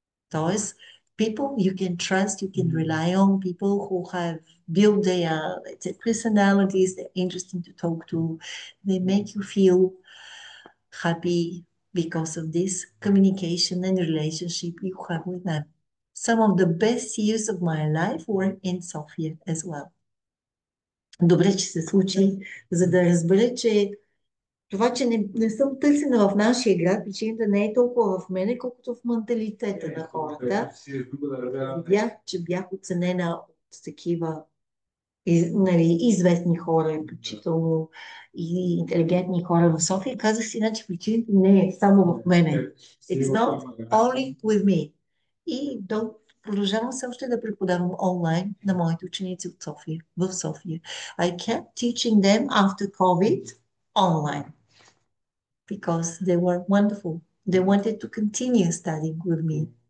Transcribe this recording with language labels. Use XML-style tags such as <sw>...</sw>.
<en>Тоест, people you can trust, you can rely on, people who have built their personalities, they're interesting to talk to, they make you feel happy because of this communication and relationship you have with them. Some of the best years of my life were in Sofia as well.</en> <bg>Добре, че се случи, за да разбера, че това, че не съм търсена в нашия град, причината не е толкова в мене, колкото в менталитета на хората. Видях, че бях оценена от такива известни хора, включително и интелигентни хора в София. Казах си, значи причината не е само в мене.</bg> <en>It's not only with me.</en> <bg>И продължавам се още да преподавам онлайн на моите ученици от София, в София.</bg> <en>I kept teaching them after COVID online because they were wonderful. They wanted to continue studying with me.</en>